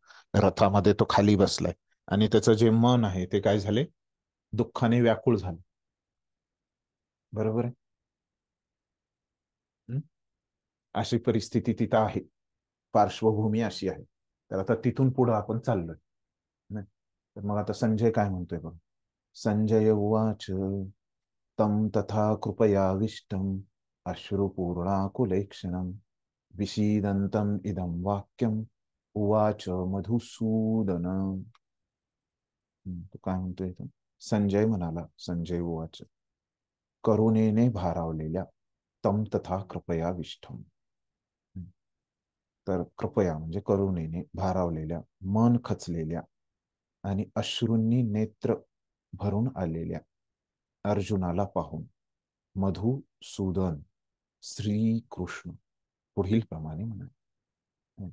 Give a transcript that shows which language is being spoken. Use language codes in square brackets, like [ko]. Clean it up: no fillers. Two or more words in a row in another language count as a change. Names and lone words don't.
[mr] रथामध्ये तो खाली बसलाय आणि त्याचं जे मन आहे ते काय झाले, दुःखाने व्याकुळ झाले. बरोबर आहे. अशी परिस्थिती तिथं आहे, पार्श्वभूमी अशी आहे. तर आता तिथून पुढे आपण चाललोय. तर मग आता संजय काय म्हणतोय बघ. [sa] संजय उवाच तं तथा कृपयाविष्टम् अश्रुपूर्णाकुलेक्षणम् विषीदन्तम् इदं वाक्यम् उवाच मधुसूदन. [mr] तो काय म्हणतोय? संजय म्हणाला, [sa] संजय उवाच [mr] करुणेने भारावलेल्या [sa] तं तथा कृपयाविष्टम्. [mr] तर कृपया म्हणजे करुणेने भारावलेल्या, मन खचलेल्या आणि अश्रूंनी नेत्र भरून आलेल्या अर्जुनाला पाहून मधुसूदन श्रीकृष्ण पुढील प्रमाणे म्हणाले.